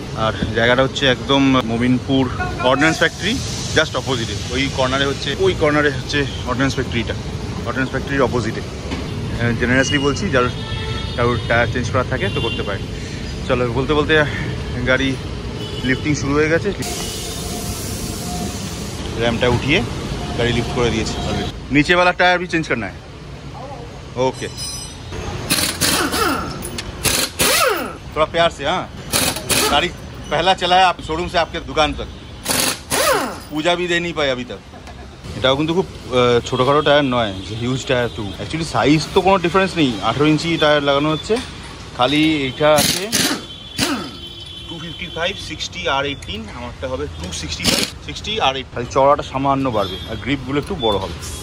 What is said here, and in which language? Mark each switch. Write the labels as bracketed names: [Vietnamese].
[Bangla] আর জায়গাটা হচ্ছে একদম মোমিনপুর অর্ডিন্যান্স ফ্যাক্টরি জাস্ট অপোজিটে, ওই কর্নারে হচ্ছে অর্ডিন্যান্স ফ্যাক্টরিটা, অর্ডিন্যান্স ফ্যাক্টরির অপোজিটে। জেনারেসলি বলছি, যার কারোর টায়ার চেঞ্জ করা থাকে তো করতে পারে। চলো, বলতে বলতে গাড়ি লিফটিং শুরু হয়ে গেছে, [Hindi] रैमटा उठिए गाड़ी लिफ्ट कर दिए। नीचे वाला टायर भी चेंज करना है। ओके, थोड़ा प्यार से। हाँ, गाड़ी पहला चला है आप शोरूम से आपके दुकान तक, पूजा भी दे नहीं पाए अभी तक। [Bangla] এটাও কিন্তু খুব ছোটোখাটো টায়ার নয়, huge tyre two. Actually size তো কোনো ডিফারেন্স নেই, 18 ইঞ্চি টায়ার লাগানো হচ্ছে, খালি এইটা আছে 255, 60 আর 18, আমারটা হবে 265, 60 আর 8। খালি চড়াটা সামান্য বাড়বে আর গ্রিপগুলো একটু বড় হবে।